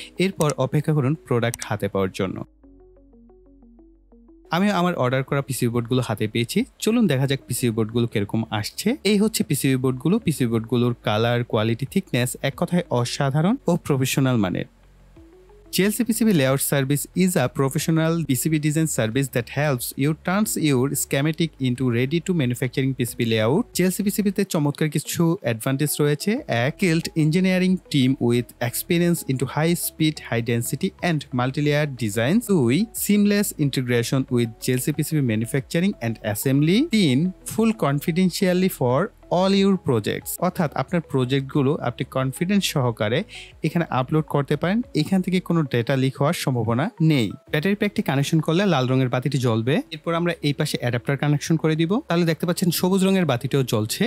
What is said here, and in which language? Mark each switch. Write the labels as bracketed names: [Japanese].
[Bangla] এরপর অপেক্ষা করুন প্রোডাক্ট হাতে পাওয়ার জন্য। আমি আমার অর্ডার করা পিসিবি বোর্ডগুলো হাতে পেয়েছি। চলুন দেখা যাক পিসিবি বোর্ডগুলো কিরকম আসছে। এই হচ্ছে পিসিবি বোর্ডগুলো। পিসিবি বোর্ডগুলোর কালার, কোয়ালিটি, থিকনেস এক কথায় অসাধারণ ও প্রফেশনাল মানের। [English] JLC PCB Layout Service is a professional PCB design service that helps you turns your schematic into ready to manufacturing PCB layout. [Bangla] JLC PCB তে চমৎকার কিছু অ্যাডভান্টেজ রয়েছে। [English] A skilled engineering team with experience into high speed, high density and multi-layered designs. 2. Seamless integration with JLC PCB manufacturing and assembly. 3. Full confidentiality for all your projects, [Bangla] অর্থাৎ আপনার প্রজেক্টগুলো আপনি confidence সহকারে এখানে আপলোড করতে পারেন। এখান থেকে কোনো ডেটা লিক হওয়ার সম্ভাবনা নেই। ব্যাটারি প্যাকটি কানেকশন করলে লাল রঙের বাতিটি জ্বলবে। এরপর আমরা এই পাশে অ্যাডাপ্টার কানেকশন করে দিব। তাহলে দেখতে পাচ্ছেন সবুজ রঙের বাতিটিও জ্বলছে।